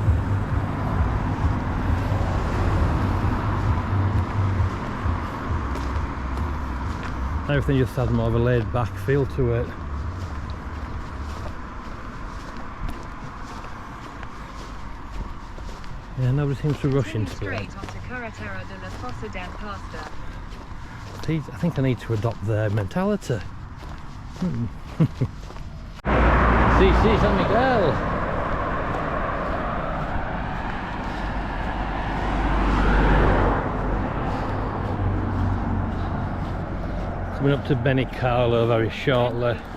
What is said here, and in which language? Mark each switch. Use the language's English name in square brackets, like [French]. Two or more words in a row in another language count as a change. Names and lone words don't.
[English] Everything just has more of a laid back feel to it. Yeah, nobody seems to rush into it. Straight onto Carretera de la Fossa del Costa. I think I need to adopt their mentality. Sí, San Miguel. Coming up to Benicala very shortly.